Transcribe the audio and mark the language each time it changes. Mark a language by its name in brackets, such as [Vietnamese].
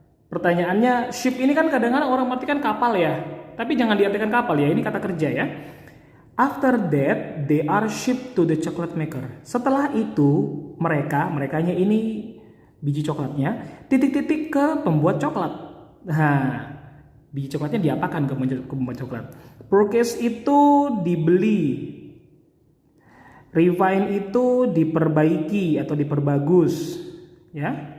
[Indonesian] Pertanyaannya ship ini kan kadang-kadang orang artikan kapal ya. Tapi jangan diartikan kapal ya, ini kata kerja ya. [English] After that, they are shipped to the chocolate maker. [Indonesian] Setelah itu, merekanya ini biji coklatnya, titik-titik ke pembuat coklat. Nah, Biji coklatnya diapakan ke pembuat coklat? Purchase itu dibeli. Refine itu diperbaiki atau diperbagus, ya.